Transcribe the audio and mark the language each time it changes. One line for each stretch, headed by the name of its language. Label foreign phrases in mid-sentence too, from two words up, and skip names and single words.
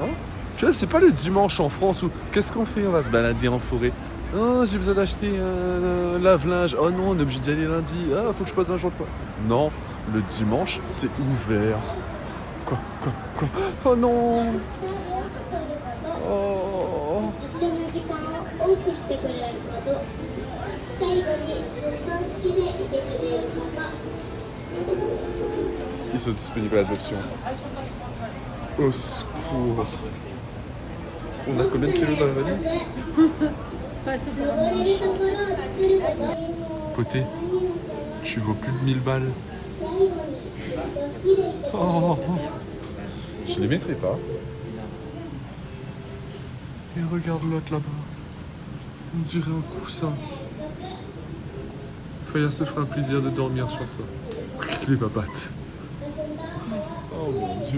French: Tu vois, c'est pas le dimanche en France où qu'est-ce qu'on fait? On va se balader en forêt. Oh, j'ai besoin d'acheter un lave-linge. Oh non, on est obligé d'y aller lundi. Ah, faut que je passe un jour de quoi? Non, le dimanche, c'est ouvert. Quoi? Oh non! Oh!
Japanese: 多くしてくれること最後にずっと好きでいてくれる方
French: Ils sont disponibles à l'adoption. Au secours. On a combien de kilos dans la valise? Pas c'est
Japanese: 登れるところを作ること
French: Côté, tu vaux plus de 1000 balles.
Japanese: 最後にずっと好きでいてくれる
French: Oh, je les mettrai pas. Et regarde l'autre là-bas. On dirait un coussin. Faya se fera un plaisir de dormir sur toi. Les papates. Oh mon Dieu.